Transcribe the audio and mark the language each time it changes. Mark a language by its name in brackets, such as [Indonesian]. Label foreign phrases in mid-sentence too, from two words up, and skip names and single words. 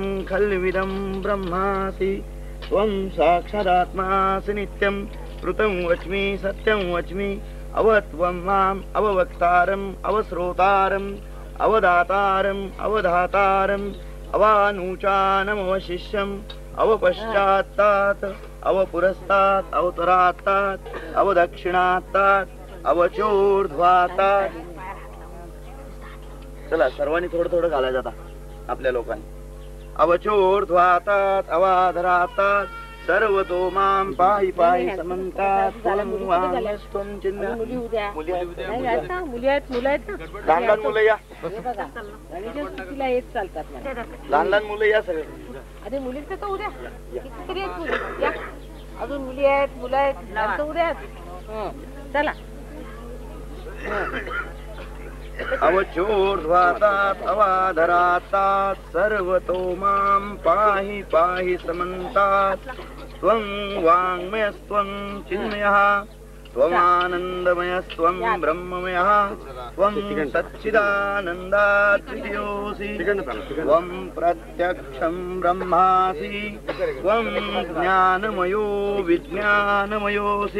[Sanskrit] खल्विदं ब्रह्मासि त्वं साक्षादात्मासि नित्यं कृतं वच्मि सत्यं वच्मि अवत्वं माम् अववक्तारम् अवश्रोतारम् अवदातारम् अवधातारम् अवानूचानमवशिष्यम् अवपश्चात्तात् अवपुरस्तात् अवतरात्तात् अवदक्षिणात्तात् अवचोर्ध्वातात्. [Marathi] चला सर्वांनी थोडं थोडं घालायचं आता आपल्या लोकांनी. [Sanskrit] अवचोर्ध्वातात् अवाधरात्तात् सर्वतो मां पाहि पाहि समन्तात् त्वं वाङ्मस्त्वं चिन्मयः. [Marathi] मुली आहेत लहान लहान मुलं या. तिला येत चालतात लहान लहान मुलं या सगळे. अरे मुलींचं तर उद्या कितीतरी आहेत मुली या. अजून मुली आहेत मुलं आहेत तर उद्या चला. [Sanskrit] अवचोर्ध्वातात् अवाधरात्तात् सर्वतो मां पाहि पाहि समन्तात् त्वं वाङ्मयस्त्वं चिन्मयः त्वमानन्दमयस्त्वं ब्रह्ममयः त्वं सच्चिदानन्दाद्वितीयोऽसि त्वं प्रत्यक्षं ब्रह्मासि त्वं ज्ञानमयो विज्ञानमयोऽसि.